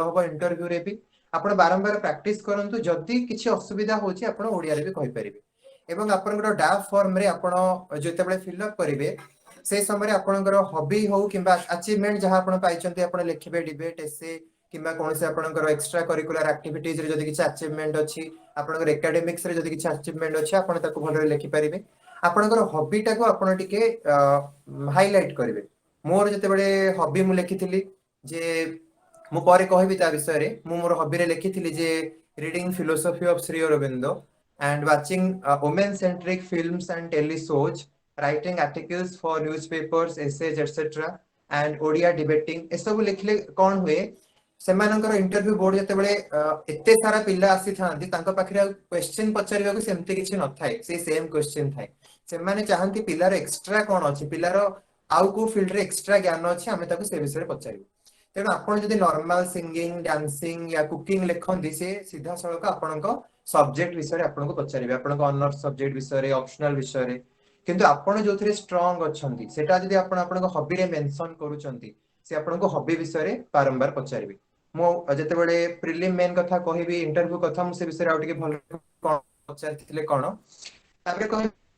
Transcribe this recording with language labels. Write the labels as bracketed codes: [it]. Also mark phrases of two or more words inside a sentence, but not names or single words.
[or] ହବ ଇଣ୍ଟରଭ୍ୟୁରେ ବି ଆପଣ ବାରମ୍ବାର ପ୍ରାକ୍ଟିସ କରନ୍ତୁ ଯଦି କିଛି ଅସୁବିଧା ହଉଛି ଆପଣ ଓଡିଆରେ ବି କହିପାରିବେ ଏବଂ ଆପଣଙ୍କର [en] DAF form [or] ଆପଣ ଯେତେବେଳେ ଫିଲ୍ଅପ୍ କରିବେ ସେ ସମୟରେ ଆପଣଙ୍କର ହବି ହଉ କିମ୍ବା ଆଚିଭମେଣ୍ଟ ଯାହା ଆପଣ ପାଇଛନ୍ତି ଆପଣ ଲେଖିବେ [en] debate essay [or] କିମ୍ବା କୌଣସି ଆପଣଙ୍କର [en] extra curricular activities [or] ଯଦି କିଛି ଆଚିଭମେଣ୍ଟ ଅଛି ଆପଣଙ୍କର ଏକାଡେମିକ୍ସରେ ଯଦି କିଛି ଆଚିଭମେଣ୍ଟ ଅଛି ଆପଣ ତାକୁ ଭଲରେ ଲେଖିପାରିବେ ଆପଣଙ୍କର ହବିଟାକୁ ଆପଣ ଟିକେ ହାଇଲାଇଟ କରିବେ ମୋର ଯେତେବେଳେ ହବି ମୁଁ ଲେଖିଥିଲି ଯେ ମୁଁ ପରେ କହିବି ତା ବିଷୟରେ ମୁଁ ମୋର ହବିରେ ଲେଖିଥିଲି ଯେ [en] reading philosophy of Sri Aurobindo and watching women centric films and tele shows writing articles for newspapers essays etc and odia debating ଏସବୁ ଲେଖିଲେ କଣ ହୁଏ ସେମାନଙ୍କର interview board ଯେତେବେଳେ ଏତେ ସାରା ପିଲା ଆସିଥାନ୍ତି ତାଙ୍କ ପାଖରେ ଆଉ କ୍ୱେଶ୍ଚିନ ପଚାରିବାକୁ ସେମିତି କିଛି ନଥାଏ ସେ same question [or] ଥାଏ ସେମାନେ ଚାହାନ୍ତି ପିଲାର ଏକ୍ସଟ୍ରା କଣ ଅଛି ପିଲାର ଆଉ କୋଉ ଫିଲ୍ଡରେ ଏକ୍ସଟ୍ରା ଜ୍ଞାନ ଅଛି ଆମେ ତାକୁ ସେ ବିଷୟରେ ପଚାରିବୁ ତେଣୁ ଆପଣ ଯଦି [en] normal singing dancing [or] ୟା କୁକିଂ ଲେଖନ୍ତି ସେ ସିଧାସଳଖ ଆପଣଙ୍କ ସବଜେକ୍ଟ ବିଷୟରେ ଆପଣଙ୍କୁ ପଚାରିବେ ଆପଣଙ୍କ [en] honours subject [or] ବିଷୟରେ ଅପସନାଲ ବିଷୟରେ କିନ୍ତୁ ଆପଣ ଯୋଉଥିରେ ଷ୍ଟ୍ରଙ୍ଗ ଅଛନ୍ତି ସେଟା ଯଦି ଆପଣ ଆପଣଙ୍କ ହବିରେ ମେନସନ କରୁଛନ୍ତି ସେ ଆପଣଙ୍କ ହବି ବିଷୟରେ ବାରମ୍ବାର ପଚାରିବେ ମୁଁ ଯେତେବେଳେ [en] prelim main [or] କଥା କହିବି ଇଣ୍ଟରଭ୍ୟୁ କଥା ମୁଁ ସେ ବିଷୟରେ ଆଉ ଟିକେ ଭଲ କଣ ପଚାରିଥିଲେ କଣ ତାପରେ କହିବି